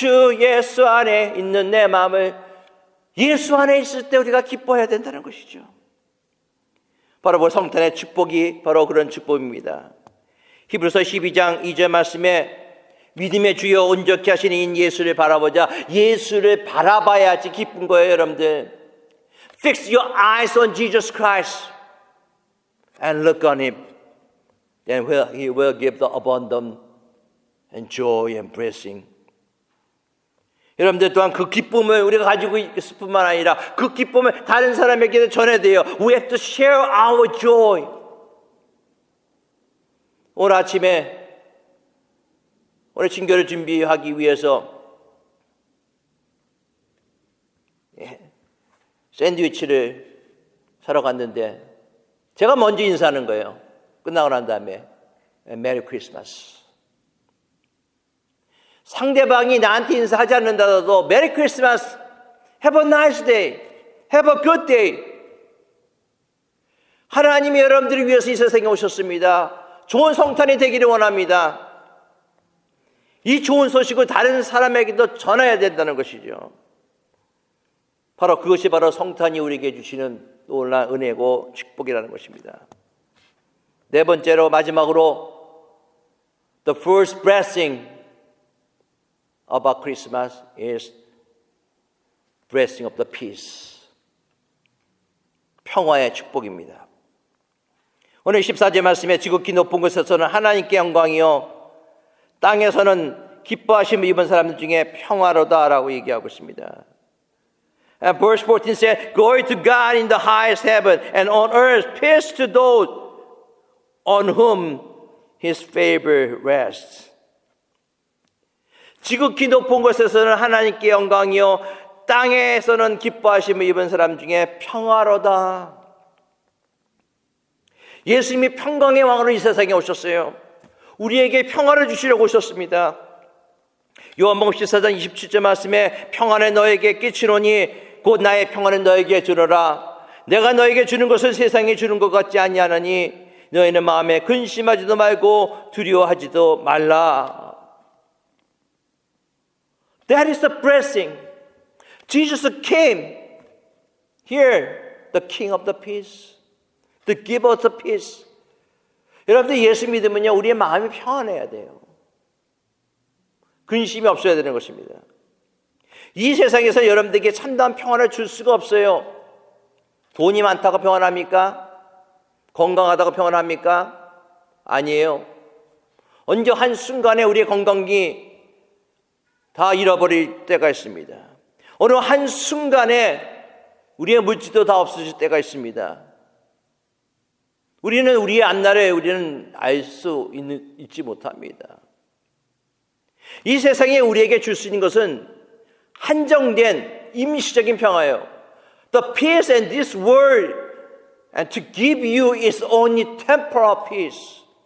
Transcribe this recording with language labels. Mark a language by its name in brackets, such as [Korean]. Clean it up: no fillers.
[Korean] 주 예수 안에 있는 내 마음을 예수 안에 있을 때 우리가 기뻐해야 된다는 것이죠. 바로 성탄의 축복이 바로 그런 축복입니다. 히브리서 12장 2절 말씀에 믿음의 주여 온전케 하시는 인 예수를 바라보자. 예수를 바라봐야지 기쁜 거예요, 여러분들. [English] Fix your eyes on Jesus Christ and look on Him. Then He will give the abundant and joy and blessing. [Korean] 여러분들 또한 그 기쁨을 우리가 가지고 있을 뿐만 아니라 그 기쁨을 다른 사람에게 전해야 돼요. [English] We have to share our joy. [Korean] 오늘 아침에 오늘 친교를 준비하기 위해서 샌드위치를 사러 갔는데 제가 먼저 인사하는 거예요. 끝나고 난 다음에 메리 크리스마스. 상대방이 나한테 인사하지 않는다도 메리 크리스마스, [English] have a nice day, have a good day. [Korean] 하나님이 여러분들을 위해서 이 세상에 오셨습니다. 좋은 성탄이 되기를 원합니다. 이 좋은 소식을 다른 사람에게도 전해야 된다는 것이죠. 바로 그것이 바로 성탄이 우리에게 주시는 놀라운 은혜고 축복이라는 것입니다. 네 번째로 마지막으로 [English] the first blessing about Christmas is blessing of the peace. [Korean] 평화의 축복입니다. 오늘 14절 말씀에 지극히 높은 곳에서는 하나님께 영광이요 땅에서는 기뻐하심을 입은 사람들 중에 평화로다라고 얘기하고 있습니다. [English] And verse 14 said, Glory to God in the highest heaven and on earth peace to those on whom His favor rests. [Korean] 지극히 높은 곳에서는 하나님께 영광이요 땅에서는 기뻐하심을 입은 사람 중에 평화로다. 예수님이 평강의 왕으로 이 세상에 오셨어요. 우리에게 평화를 주시려고 오셨습니다. 요한복음 14장 27절 말씀에 평안을 너에게 끼치노니 곧 나의 평안을 너에게 주노라. 내가 너에게 주는 것은 세상에 주는 것 같지 아니하나니 너희는 마음에 근심하지도 말고 두려워하지도 말라. [English] That is the blessing. Jesus came here, the King of the peace, the giver of the peace. [Korean] 여러분들 예수 믿으면요 우리의 마음이 평안해야 돼요. 근심이 없어야 되는 것입니다. 이 세상에서 여러분들에게 참다운 평안을 줄 수가 없어요. 돈이 많다고 평안합니까? 건강하다고 평안합니까? 아니에요. 언제 한순간에 우리의 건강이 다 잃어버릴 때가 있습니다. 어느 한순간에 우리의 물질도 다 없어질 때가 있습니다. 우리는 우리의 앞날에 우리는 알 수 있지 못합니다. 이 세상에 우리에게 줄 수 있는 것은 한정된 임시적인 평화예요. [English] The peace in this world and to give you is only temporal peace.